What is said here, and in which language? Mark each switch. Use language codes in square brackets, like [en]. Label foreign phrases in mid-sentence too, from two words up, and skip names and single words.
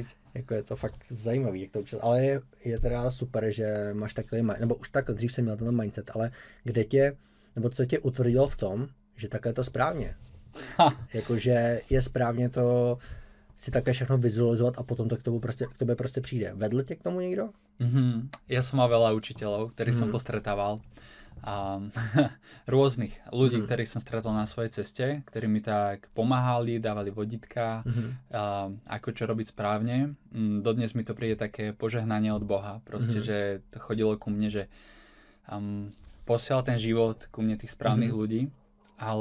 [cs] Jako je to fakt zajímavý, jak to učil. Ale je teda super, že máš takový mindset, nebo už takhle dřív jsem měl ten mindset, ale kde tě, nebo co tě utvrdilo v tom, že takhle je to správně. Jakože je správně to si také všechno vizualizovat a potom to k tobě prostě přijde. Vedl tě k tomu někdo? [sk] Ja som mal veľa učiteľov, ktorých som postretával. A rôznych ľudí, ktorých som stretol na svojej ceste, ktorí mi tak pomáhali, dávali vodítka, ako čo robiť správne. Dodnes mi to príde také požehnanie od Boha. Proste, že to chodilo ku mne, že posielal ten život ku mne tých správnych ľudí.